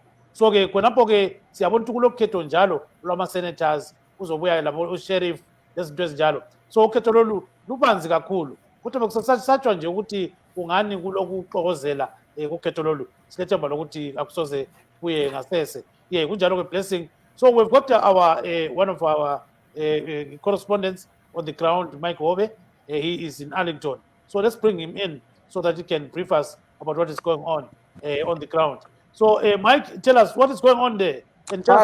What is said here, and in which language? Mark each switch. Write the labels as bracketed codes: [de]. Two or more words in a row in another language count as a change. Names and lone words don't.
[nd] So ke khonapho ke siyabona ukuthi kulokhetho njalo lwama-senators kuzobuya labo sheriff lezinto ezinjalo. So ukhetho lolu lubanzi kakhulu kodwa bekusasatshwa nje ukuthi kungani kulokuxokozela kukhetho lolu silethemba lokuthi akusoze kuye ngasese kunjalo ke Blessing. [en] So we've got our one of our correspondents on the ground, Mike Hobe. He is in Arlington, so let's bring him in so that he can brief us about what is going on the ground. So, Mike, tell us what is going on there. And tell us